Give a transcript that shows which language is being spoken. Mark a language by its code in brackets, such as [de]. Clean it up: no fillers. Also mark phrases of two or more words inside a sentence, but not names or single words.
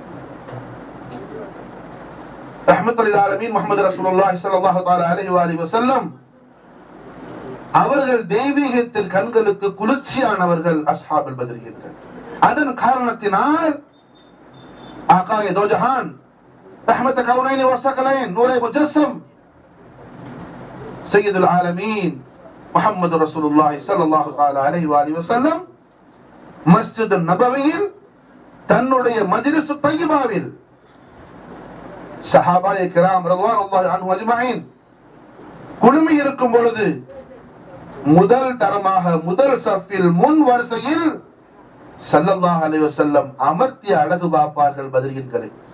[ar] رحمة للعالمين محمد رسول الله صلى الله تعالى عليه وسلم [ta] அவர்கள் தெய்வீகத்தின் கண்களுக்கு குளிர்ச்சியானவர்கள் அஸ்ஹாபுல் பத்ரியன்கள். [ar] அதன் காரணத்தினால் [ur] آقائے دو جہاں [ar] رحمة كونين وثقلين نور مجسم سيد العالمين محمد رسول الله صلى الله عليه وآله وسلم [ta] மஸ்ஜித் நபவியில் தன்னுடைய மஜ்லிஸ் தய்யிபாவில் [ur] صحابۂ کرام [ar] رضوان الله عنهم أجمعين [ta] குழுமி இருக்கும் பொழுது முதல் தரமாக முதல் சஃபில் முன் வரிசையில் [ar] صلى الله عليه وسلم [ta] அமர்த்திய அழகு பார்ப்பார்கள் பத்ரியன்களை.